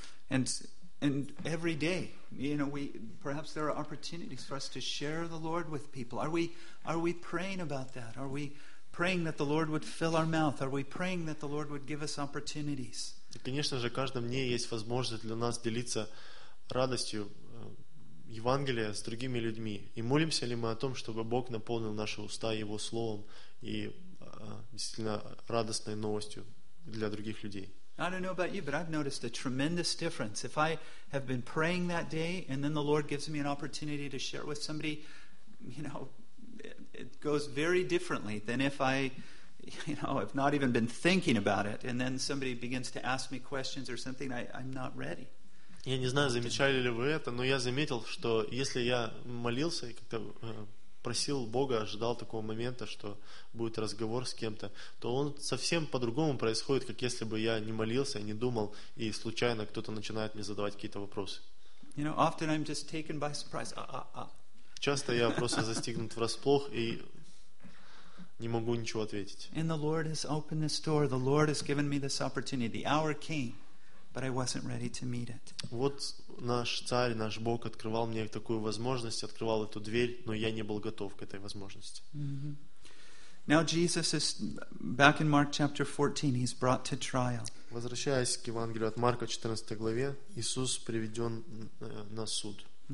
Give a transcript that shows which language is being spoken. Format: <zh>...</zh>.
<en>And every day, you know, we perhaps there are opportunities for us to share the Lord with people. Are we praying about that? Are we praying that the Lord would fill our mouth? Are we praying that the Lord would give us opportunities?</en> <ru>И, конечно же, каждый день есть возможность для нас делиться радостью Евангелия с другими людьми. И молимся ли мы о том, чтобы Бог наполнил наши уста Его словом и действительно радостной новостью для других людей?</ru> <en>I don't know about you, but I've noticed a tremendous difference. If I have been praying that day, and then the Lord gives me an opportunity to share with somebody, you know, it goes very differently than if I, you know, have not even been thinking about it, and then somebody begins to ask me questions or something, I'm not ready.</en> <ru>Я не знаю, замечали ли вы это, но я заметил, что если я молился и как-то просил Бога, ожидал такого момента, что будет разговор с кем-то, то он совсем по-другому происходит, как если бы я не молился, не думал, и случайно кто-то начинает мне задавать какие-то вопросы.</ru> <en>You know, often I'm just taken by surprise.</en> <ru>Часто я просто застигнут врасплох и не могу ничего ответить.</ru> <en>And the Lord has opened this door. The Lord has given me this opportunity. The hour came, but I wasn't ready to meet it.</en> <ru>Вот наш царь, наш Бог открывал мне такую возможность, открывал эту дверь, но я не был готов к этой возможности.</ru> <en>Mm-hmm. Now Jesus is back in Mark chapter 14. He's brought to trial.</en> <ru>Возвращаясь к Евангелию от Марка 14 главе, Иисус приведен на суд.</ru>